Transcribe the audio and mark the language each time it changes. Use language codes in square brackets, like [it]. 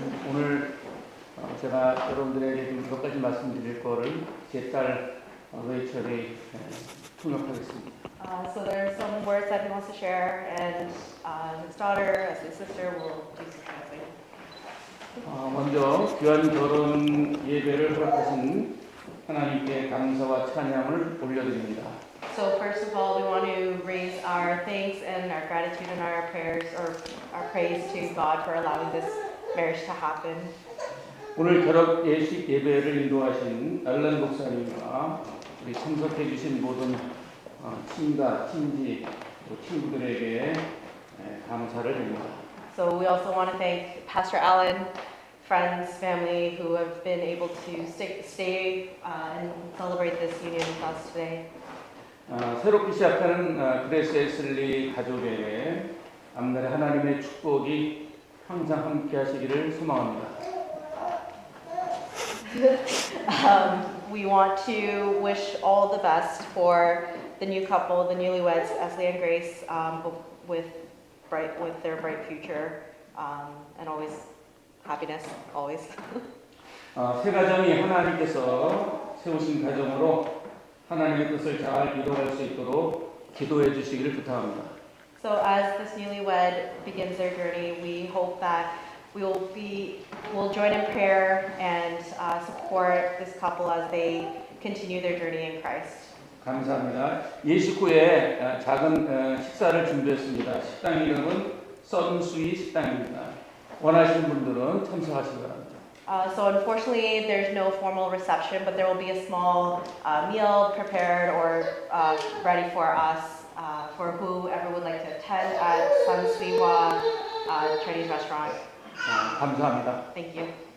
[ko] 오늘 제가 여러분들에게 몇 가지 말씀드릴 거를 제 딸 레이첼이 통역하겠습니다. [en] So there are some words that he wants to share, and his daughter, as his sister, will do some translating. [ko] 먼저 귀한 결혼 예배를 허락하신 하나님께 감사와 찬양을 올려드립니다. [en] So first of all, we want to raise our thanks and our gratitude and our prayers, or our praise to God for allowing this marriage to happen. [ko] 오늘 결혼 예식 예배를 인도하신 알란 목사님과 우리 참석해 주신 모든 친가, 친지, 친구들에게 감사를 드립니다. [en] So we also want to thank Pastor Allen, friends, family who have been able to stay and celebrate this union with us today. [ko] 새롭게 시작하는 그레이스 에슬리 가족에게 앞날에 하나님의 축복이 항상 함께 하시기를 소망합니다. [en] We want to wish all the best for the new couple, the newlyweds, Esli and Grace, with their bright future, and always happiness, always. [ko] 새 가정이 하나님께서 세우신 가정으로 하나님의 뜻을 잘 이루어갈 수 있도록 기도해 주시기를 부탁합니다. [en] So as this newlywed begins their journey, we hope that we'll join in prayer and support this couple as they continue their journey in Christ. [ko] 감사합니다. 예식 후에 작은 식사를 준비했습니다. 식당 이름은 썬수이 식당입니다. 원하시는 분들은 참석하시기 바랍니다. [en] So unfortunately, there's no formal reception, but there will be a small meal prepared or ready for us for whoever would like to attend at Sun Suiwa Chinese restaurant. [ko] 감사합니다. [en] Thank you.